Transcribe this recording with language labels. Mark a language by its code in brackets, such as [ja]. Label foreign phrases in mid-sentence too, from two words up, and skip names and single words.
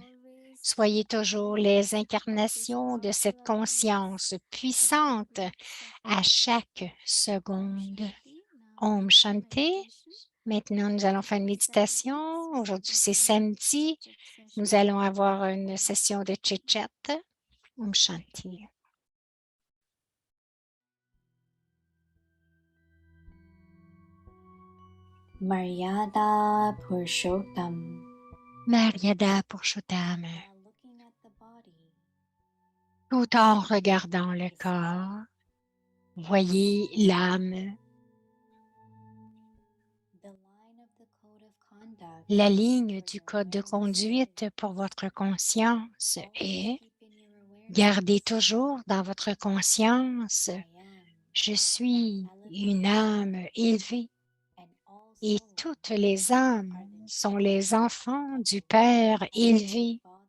[fr] Soyez toujours les incarnations de cette conscience puissante à chaque seconde. [hi] ॐ शान्ति. [fr] Maintenant, nous allons faire une méditation. Aujourd'hui, c'est samedi. Nous allons avoir une session de chit-chat. [hi] ॐ शान्ति. मर्यादा पुरुषोत्तम. मर्यादा पुरुषोत्तम. [fr] Tout en regardant le corps, voyez l'âme. La ligne du code de conduite pour votre conscience est gardez toujours dans votre conscience je suis une âme élevée et toutes les âmes sont les enfants du Père élevé.